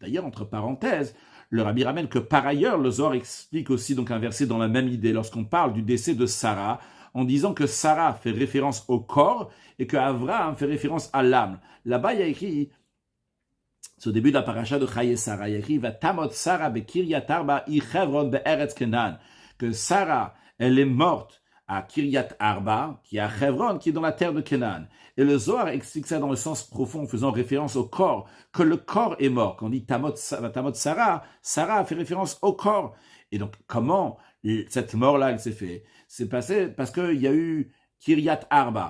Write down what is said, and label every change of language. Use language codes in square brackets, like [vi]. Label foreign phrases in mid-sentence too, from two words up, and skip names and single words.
[fr] D'ailleurs, entre parenthèses, le Rabbi ramène que par ailleurs, le Zohar explique aussi donc un verset dans la même idée, lorsqu'on parle du décès de Sarah, en disant que Sarah fait référence au corps et que Avraham fait référence à l'âme. Là-bas, il y a écrit, c'est au début de la paracha de Chaye Sarah, il y a écrit « [he] ותמת שרה בקרית ארבע היא חברון בארץ כנען [fr] » que Sarah, elle est morte à Kiryat Arba, qui est à Hebron, qui est dans la terre de Canaan. Et le Zohar explique ça dans le sens profond, en faisant référence au corps, que le corps est mort. Quand on dit [he] תמת שרה, [fr] Sarah fait référence au corps. Et donc, comment cette mort-là, elle s'est faite? C'est passé parce qu'il y a eu Kiryat Arba.